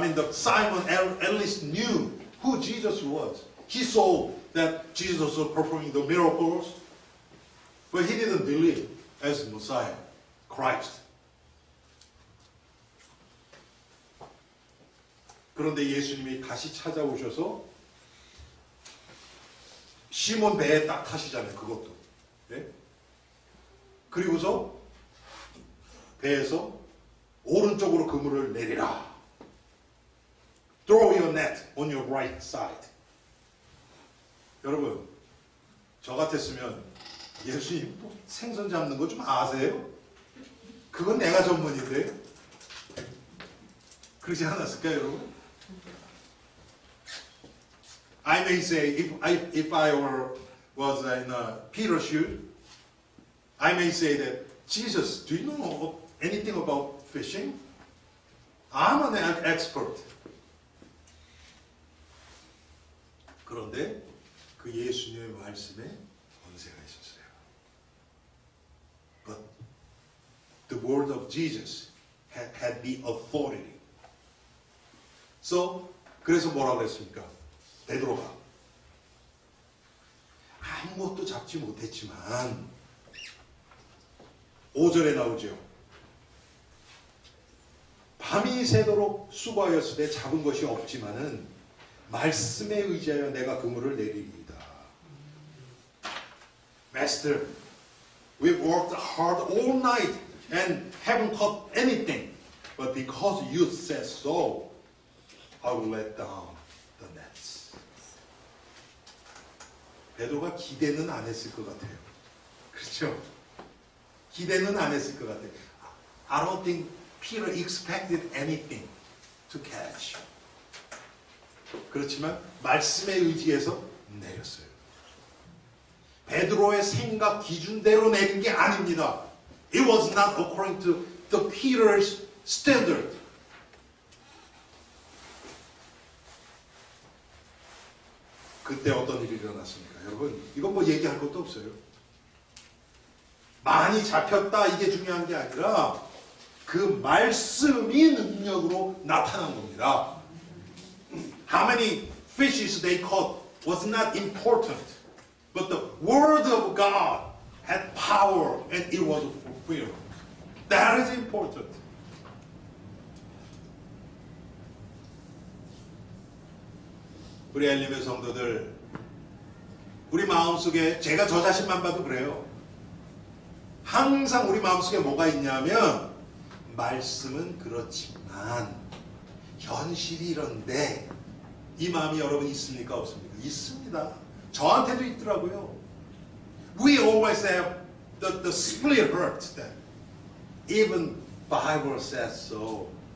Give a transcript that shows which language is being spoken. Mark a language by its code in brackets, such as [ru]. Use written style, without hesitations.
[en] Simon at least knew who Jesus was. He saw that Jesus was performing the miracles, but he didn't believe as Messiah, Christ. [ko] 그런데 예수님이 다시 찾아오셔서 시몬 배에 딱 타시잖아요. 그것도. 네? 그리고서 배에서 오른쪽으로 그물을 내리라. [en] Throw your net on your right side. [ko] 여러분, 저 같았으면 예수님 생선 잡는 거 좀 아세요? 그건 내가 전문인데. 그러지 않았을까요, 여러분? [en] I may say, if I was in Peter's shoes, I may say that, Jesus, do you know anything about fishing? I'm an expert. [ko] 그런데 그 예수님의 말씀에 권세가 있었어요. [en] But the word of Jesus had the authority. [ko] So 그래서 뭐라고 했습니까? 베드로가 아무것도 잡지 못했지만 5절에 나오죠. 밤이 새도록 수고하였으되 잡은 것이 없지만은 말씀에 의지하여 내가 그물을 내리리이다. [en] Master, we worked hard all night and haven't caught anything. But because you said so, I will let down the nets. [ko] 베드로가 기대는 안 했을 것 같아요. 그렇죠? 기대는 안 했을 것 같아요. [en] I don't think Peter expected anything to catch. [ko] 그렇지만 말씀에 의지해서 내렸어요. 베드로의 생각 기준대로 내린 게 아닙니다. [en] It was not according to the Peter's standard. [ko] 그때 어떤 일이 일어났습니까? 여러분, 이건 뭐 얘기할 것도 없어요. 많이 잡혔다 이게 중요한 게 아니라 그 말씀이 능력으로 나타난 겁니다. [en] How many fishes they caught was not important. But the word of God had power and it was fulfilled. That is important. [ko] 우리 엘림의 성도들, 우리 마음속에 제가 저 자신만 봐도 그래요. 항상 우리 마음속에 뭐가 있냐면 말씀은 그렇지만 현실이 이런데 이 마음이 여러분 있습니까? 없습니까? 있습니다. 저한테도 있더라고요. [en] We always have the split heart that even Bible says so.